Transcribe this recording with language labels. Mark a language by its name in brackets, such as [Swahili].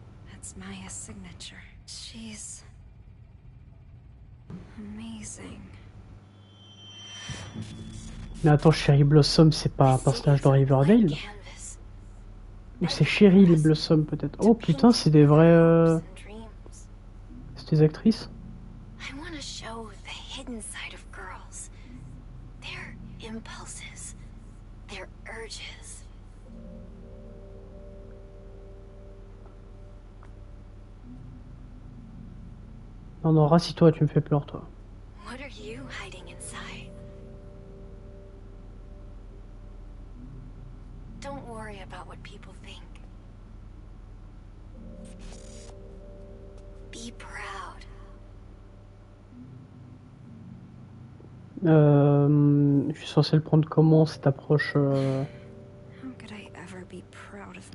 [English] That's Maya's signature. She's amazing. [French] Mais attends, Cherry Blossom, c'est pas un personnage de Riverdale? Ou c'est Cherry Blossom peut-être? Oh putain, c'est des vrais. C'est des actrices? [English] I want to show the hidden side of girls. Their impulses. Their urges. [French] Non, rassis-toi, tu me fais peur, toi. [English] What are you hiding inside? Don't worry about what people think. Be proud. [French] Je suis censé le prendre comment cette approche [English] How could I ever be proud of